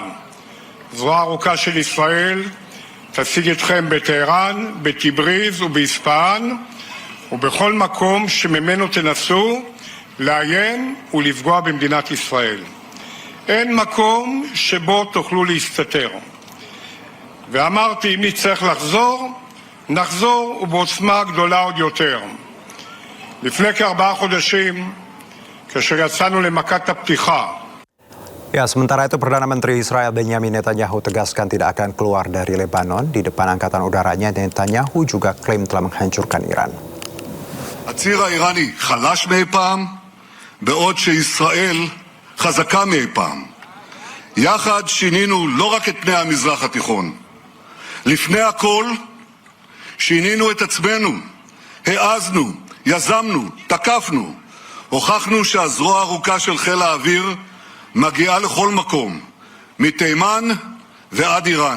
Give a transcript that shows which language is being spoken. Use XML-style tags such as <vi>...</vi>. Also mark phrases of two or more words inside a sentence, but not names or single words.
<he>זרוע ארוכה של ישראל תשיג אתכם בטהרן, בתבריז ובאספהאן ובכל מקום שממנו תנסו לאיים ולפגוע במדינת ישראל. אין מקום שבו תוכלו להסתתר. ואמרתי, אם נצטרך לחזור, נחזור ובעוצמה גדולה עוד יותר. לפני כ4 חודשים, כאשר יצאנו למכת הפתיחה.</he> <id>Ya, sementara itu Perdana Menteri Israel Benjamin Netanyahu tegaskan tidak akan keluar dari Lebanon. Di depan angkatan udaranya, Netanyahu juga klaim telah menghancurkan Iran.</id> <he>הציר האיראני חלש מאי פעם, בעוד שישראל חזקה מאי פעם. יחד שינינו לא רק את פני המזרח התיכון. לפני הכל, שינינו את עצמנו, העזנו, יזמנו, תקפנו, הוכחנו שהזרוע הארוכה של חיל האוויר מגיעה לכל מקום, מתימן ועד איראן.</he>